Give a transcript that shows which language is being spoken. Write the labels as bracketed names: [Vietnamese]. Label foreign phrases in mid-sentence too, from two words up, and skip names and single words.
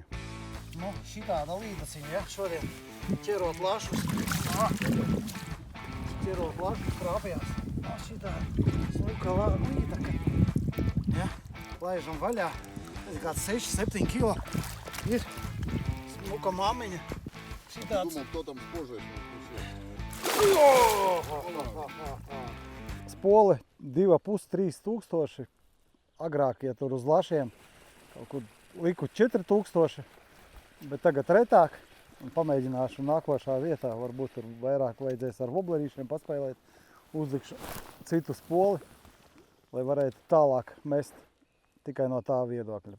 [Latvian] Nu, šitāda līdasiņa, ja, šodien ķerot lašus. Ķerot lašus krāpjās. Šitā smuka līdaka. Ja, laižam vaļā. Kāds 6-7 kilo ir smuka mamiņa. Šitāds. [Russian] Думал, кто там позже. [Latvian] Spoli 2,5–3 tūkstoši. Agrāk, ja tur uz lašiem, kaut kur liku 4,000, bet tagad retāk. Un pamēģināšu nākošā vietā, varbūt tur vairāk vajadzēs ar voblerīšiem paspēlēt, uzlikšu citu spoli, lai varētu tālāk mest tikai no tā viedokļa.